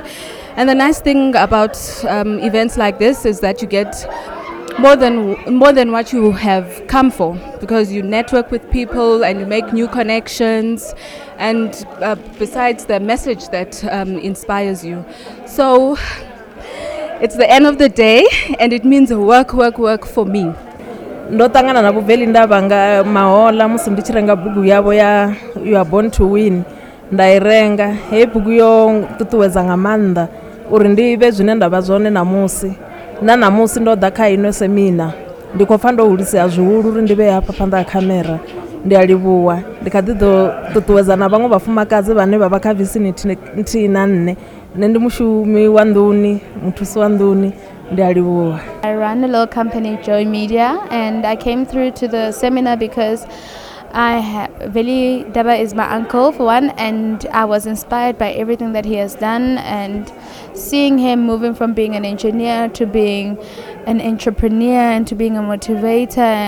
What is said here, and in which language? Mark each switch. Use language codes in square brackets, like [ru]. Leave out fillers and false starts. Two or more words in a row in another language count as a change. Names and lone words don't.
[en] And the nice thing about events like this is that you get more than what you have come for, because you network with people and you make new connections, and besides the message that inspires you. So it's the end of the day, and it means work for me. [ve] Ndo tangana na Veli Ndaba nga mahola musi ndichirenga bugu yabo ya You Are Born to Win. Ndairenga he bugu yo tutuweza nga manda uri ndive zwine ndavha zwone namusi na namusi ndo ḓa kha ino semina ndiko pfa ndo hulisa zwihulu uri ndive hapa phanḓa ha khamera. Ndi a livhuwa ndi kha ḓi ḓo ṱuṱuwedza na vhaṅwe vhafumakadzi vhane vha vha kha vicinity nthihi na nne. Nṋe ndi mushumi wa nḓuni, muthusi wa nḓuni. Ndi a livhuwa. [en] I run a little company, Joy Media, and I came through to the seminar because Veli Ndaba is my uncle for one, and I was inspired by everything that he has done, and seeing him moving from being an engineer to being an entrepreneur and to being a motivator